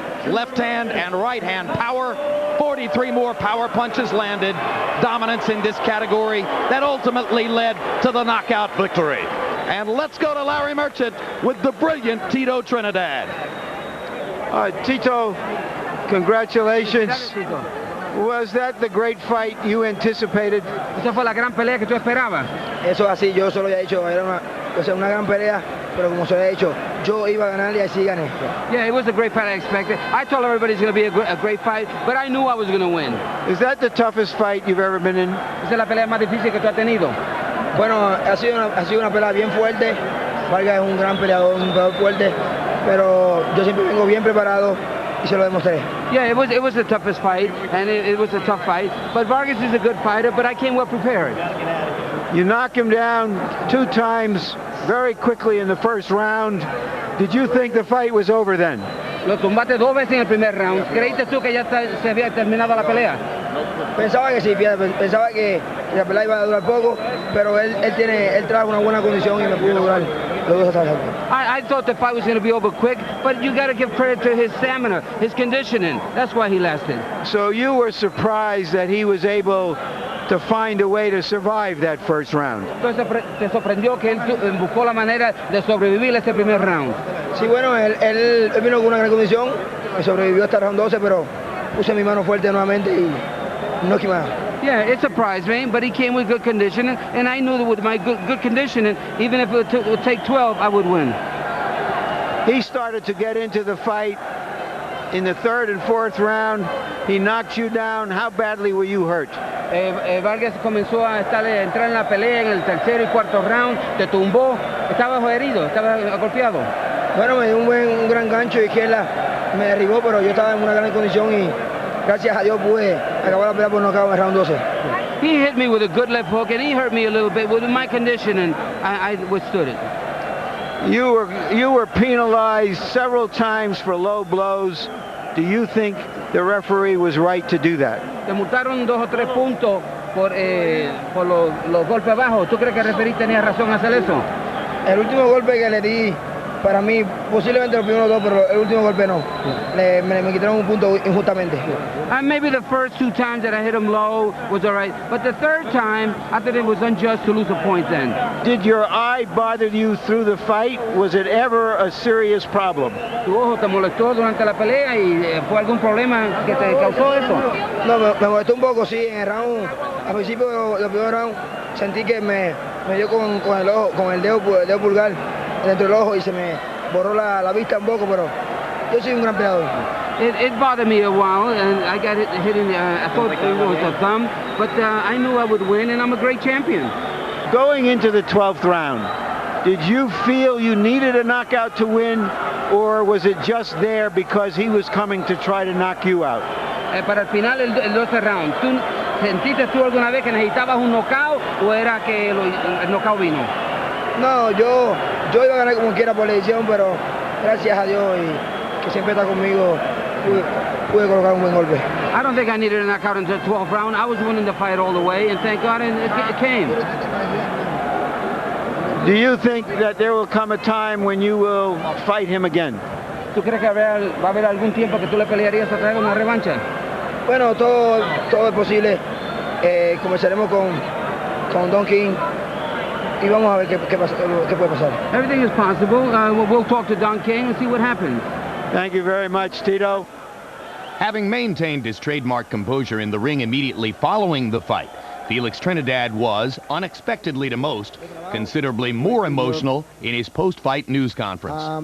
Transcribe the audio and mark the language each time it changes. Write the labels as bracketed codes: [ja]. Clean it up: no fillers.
[en] Left hand and right hand power, 43 more power punches landed, dominance in this category that ultimately led to the knockout victory. And let's go to Larry Merchant with the brilliant Tito Trinidad. Tito, congratulations. Was that the great fight you anticipated? [es] ¿Esa fue la gran pelea que tú esperabas? Eso así, yo se lo había dicho, era una gran pelea, pero como se lo había dicho, yo iba a ganar y así gané. [en] Yeah, it was a great fight I expected. I told everybody it's going to be a great fight, but I knew I was going to win. Is that the toughest fight you've ever been in? [es] ¿Esa es la pelea más difícil que tú has tenido? Bueno, ha sido una pelea bien fuerte. Vargas es un gran peleador, un peleador fuerte, pero yo siempre vengo bien preparado y se lo demostré. [en] Yeah, it was the toughest fight, and it was a tough fight. But Vargas is a good fighter, but I came well prepared. You knock him down 2 times very quickly in the first round. Did you think the fight was over then? [es] Lo tumbaste 2 veces en el primer round. ¿Creíste tú que ya se había terminado la pelea? Pensaba que sí, pensaba que la pelea iba a durar poco, pero él trajo una buena condición y me pudo durar los 2 hasta el final. [en] I thought the fight was going to be over quick, but you got to give credit to his stamina, his conditioning. That's why he lasted. So you were surprised that he was able to find a way to survive that first round. [es] Entonces te sorprendió que él buscó la manera de sobrevivir este primer round. Sí, bueno, él vino con una gran condición y sobrevivió hasta el round 12, pero puse mi mano fuerte nuevamente y no quemé. [en] Yeah, it surprised me, but he came with good conditioning, and I knew that with my good conditioning, even if it would take 12, I would win. He started to get into the fight in the 3rd and 4th round. He knocked you down. How badly were you hurt? [es] Vargas comenzó a entrar en la pelea en el 3er y 4º round, te tumbó, estabas herido, estabas golpeado. Bueno, me dio un gran gancho de izquierda, me derribó, pero yo estaba en una gran condición y gracias a Dios pude acabar la pelea por nocaut en el round 12. [en] He hit me with a good left hook, and he hurt me a little bit with my condition, and I withstood it. You were penalized several times for low blows. Do you think the referee was right to do that? [es] Te multaron 2 o 3 puntos por los golpes bajos. ¿Tú crees que el referee tenía razón a hacer eso? El último golpe que le di, para mí, posiblemente los primeros 2, pero el último golpe no. Me quitaron un punto injustamente. [en] And maybe the first 2 times that I hit him low was all right, but the 3rd time, I thought it was unjust to lose a point then. Did your eye bother you through the fight? Was it ever a serious problem? [es] ¿Tu ojo te molestó durante la pelea y fue algún problema que te causó eso? No, me molestó un poco, sí, en el round, al principio del primer round, sentí que me dio con el ojo, con el dedo pulgar dentro del ojo y se me borró la vista un poco, pero yo soy un gran peleador. [en] It bothered me a while, and I got hit in I thought it was a thumb, but I knew I would win, and I'm a great champion. Going into the 12th round, did you feel you needed a knockout to win, or was it just there because he was coming to try to knock you out? [es] para el final el 12 round. ¿Tú sentiste tú alguna vez que necesitabas un knockout o era que el knockout vino? No, yo iba a ganar como quiera por la edición, pero gracias a Dios y que siempre está conmigo, pude colocar un buen golpe. [en] I don't think I needed a knockout in the 12th round. I was winning the fight all the way, and thank God it came. Do you think that there will come a time when you will fight him again? [es] ¿Tú crees que va a haber algún tiempo que tú le pelearías otra vez una revancha? Bueno, todo es posible. Comenzaremos con Don King y vamos a ver qué puede pasar. [en] Everything is possible. We'll talk to Don King and see what happens. Thank you very much, Tito. Having maintained his trademark composure in the ring immediately following the fight, Felix Trinidad was, unexpectedly to most, considerably more emotional in his post-fight news conference.